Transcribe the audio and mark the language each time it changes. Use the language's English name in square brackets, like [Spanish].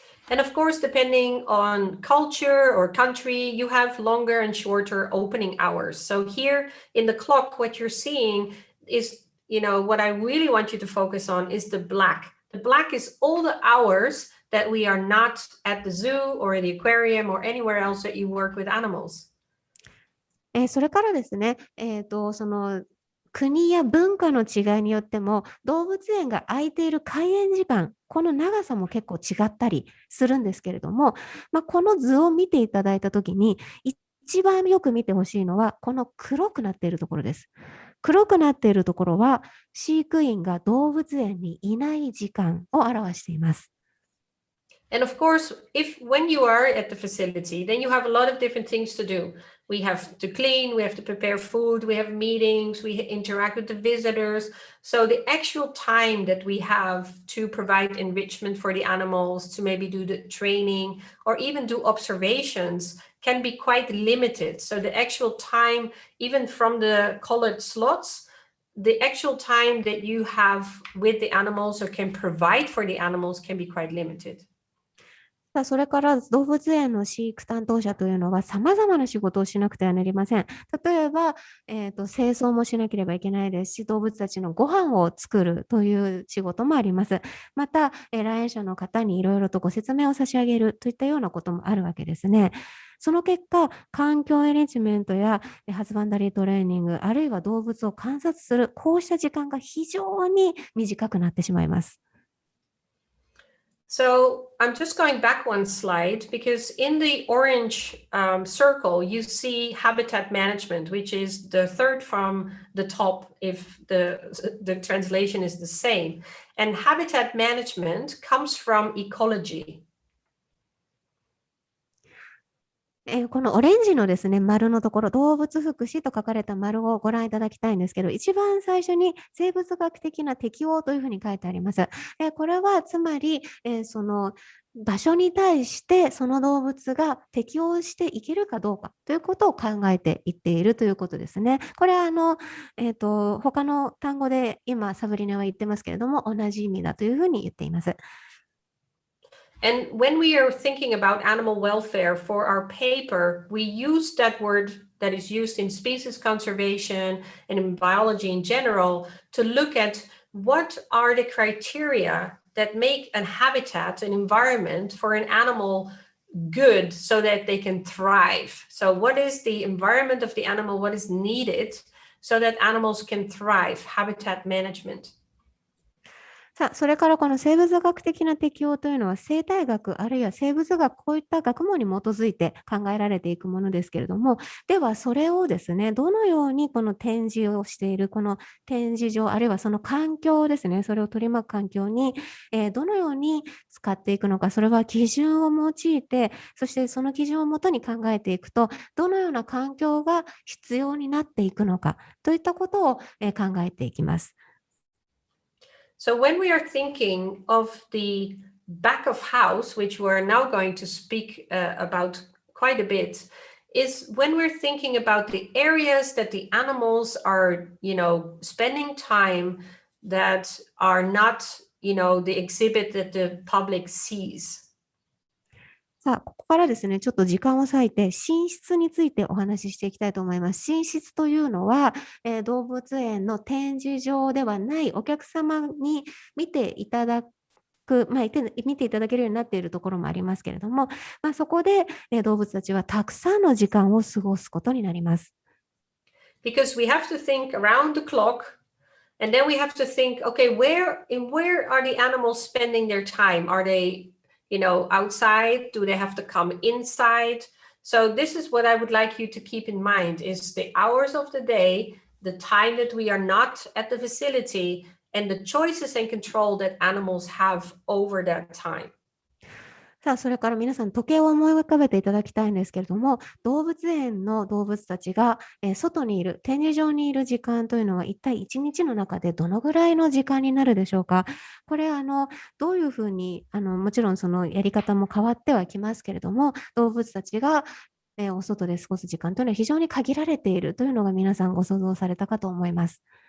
[English] And of course, depending on culture or country, you have longer and shorter opening hours. So here in the clock, what you're seeing is, what I really want you to focus on is the black. The black is all the hours that we are not at the zoo or the aquarium or anywhere else that you work with animals. [Japanese] それからですね、その国や文化の違いによっても動物園が空いている開園時間、この長さも結構違ったりするんですけれども、この図を見ていただいたときに一番よく見てほしいのはこの黒くなっているところです。黒くなっているところは飼育員が動物園にいない時間を表しています。 [English] And of course, when you are at the facility, then you have a lot of different things to do. We have to clean, we have to prepare food, we have meetings, we interact with the visitors. So the actual time that we have to provide enrichment for the animals, to maybe do the training or even do observations can be quite limited. So the actual time, even from the colored slots, the actual time that you have with the animals or can provide for the animals can be quite limited. [Japanese] それから動物園の飼育担当者というのは様々な仕事をしなくてはなりません。例えば、清掃もしなければいけないですし、動物たちのご飯を作るという仕事もあります。また、来園者の方にいろいろとご説明を差し上げるといったようなこともあるわけですね。その結果、環境エレジメントやハズバンダリートレーニング、あるいは動物を観察する、こうした時間が非常に短くなってしまいます。 [English] So I'm just going back one slide because in the orange circle, you see habitat management, which is the third from the top if the translation is the same. And habitat management comes from ecology. [Japanese] このオレンジのですね、丸のところ、動物福祉と書かれた丸をご覧いただきたいんですけど、一番最初に生物学的な適応というふうに書いてあります。これはつまり、その場所に対してその動物が適応していけるかどうかということを考えていっているということですね。これは他の単語で今サブリナは言ってますけれども、同じ意味だというふうに言っています。 [English] And when we are thinking about animal welfare for our paper, we use that word that is used in species conservation and in biology in general to look at what are the criteria that make a habitat, an environment for an animal good so that they can thrive. So what is the environment of the animal? What is needed so that animals can thrive? Habitat management. [Japanese] さあ、それからこの生物学的な適応というのは生態学あるいは生物学こういった学問に基づいて考えられていくものですけれども、ではそれをですね、どのようにこの展示をしているこの展示場あるいはその環境ですね、それを取り巻く環境に、どのように使っていくのか、それは基準を用いて、そしてその基準をもとに考えていくと、どのような環境が必要になっていくのかといったことを考えていきます。 [English] So when we are thinking of the back of house, which we're now going to speak about quite a bit, is when we're thinking about the areas that the animals are, spending time that are not, the exhibit that the public sees. [Japanese] さあ、ここからですね、ちょっと時間を割いて、寝室についてお話ししていきたいと思います。寝室というのは、動物園の展示場ではないお客様に見ていただく、見ていただけるようになっているところもありますけれども、そこで、動物たちはたくさんの時間を過ごすことになります。 [English] Because we have to think around the clock, and then we have to think, okay, where are the animals spending their time? Are they outside? Do they have to come inside? So this is what I would like you to keep in mind is the hours of the day, the time that we are not at the facility, and the choices and control that animals have over that time. [Japanese] さあ、それから皆さん時計を思い浮かべていただきたいんですけれども、動物園の動物たちが、外にいる、展示場にいる時間というのは一体1日の中でどのぐらいの時間になるでしょうか。これどういうふうにもちろんそのやり方も変わってはきますけれども、動物たちがお外で過ごす時間というのは非常に限られているというのが皆さんご想像されたかと思います。